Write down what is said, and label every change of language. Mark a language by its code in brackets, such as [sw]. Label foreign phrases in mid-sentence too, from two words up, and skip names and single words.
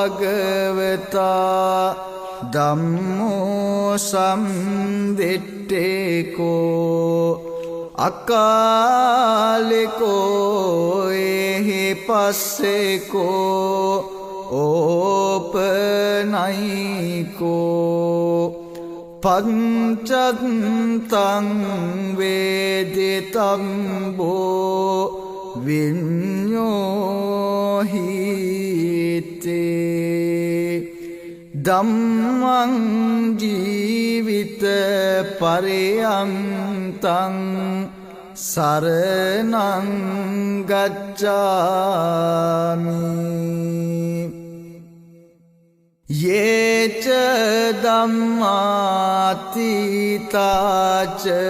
[pi] භගවතා ධම්මෝ සම්දිට්ඨිකෝ අකාලිකෝ එහි පස්සේකෝ ඕපනයිකෝ පංචත්තං වේදිතම්බෝ විඤ්ඤෝහිතේ ධම්මං ජීවිත පරයන්තං සරණං ගච්ඡාමි යේච ධම්මාතීතාච